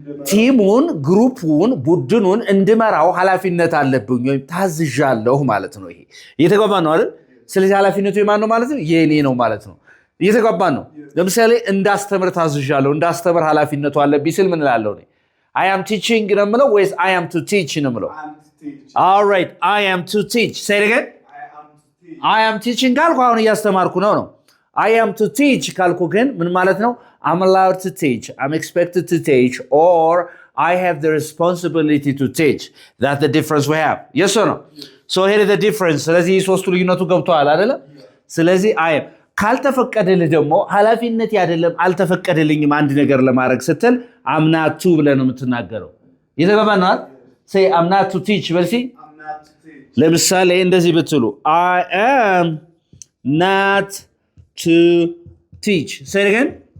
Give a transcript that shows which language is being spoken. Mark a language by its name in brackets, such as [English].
[Amharic] ቲሙን ግሩፑን ቡድኑን እንድመራው ኃላፊነት አለብኝ ወይ ታዝዣለሁ ማለት ነው። ይሄ እየተገባን ነው አይደል? ስለዚህ ኃላፊነቱ የማን ነው ማለት ነው? የኔ ነው ማለት ነው። እየተገባን ነው። ለምሳሌ እንዳስተምር ታዝዣለሁ። እንዳስተምር ኃላፊነቱ አለብኝ ስል ምን እላለሁ ነው? [English] I am teaching [Amharic] ነው የምለው ወይስ [English] I am to teach ነው የምለው? All right, I am to teach. Say it again. I am teaching [Amharic] ካልኩ አሁን እያስተማርኩ ነው። [English] I am to teach [Amharic] ካልኩ ግን ምን ማለት ነው? [English] I'm allowed to teach. I'm expected to teach or I have the responsibility to teach. That's the difference we have. Yes or no? So here is the difference. [Amharic] ስለዚህ ሶስቱ ልዩነቱ ገብቷል አይደለ? ስለዚህ I am ካልተፈቀደልህ ደግሞ ኃላፊነት አይደለም አልተፈቀደልኝም አንድ ነገር ለማድረግ ስትል [English] I'm not to [Amharic] ብለህ ነው የምትናገረው እየተገባን ነው [English] say I'm not to teach [Amharic] በልሲ ለምሳሌ እንደዚህ ብትሉ [English] I am not to teach say it again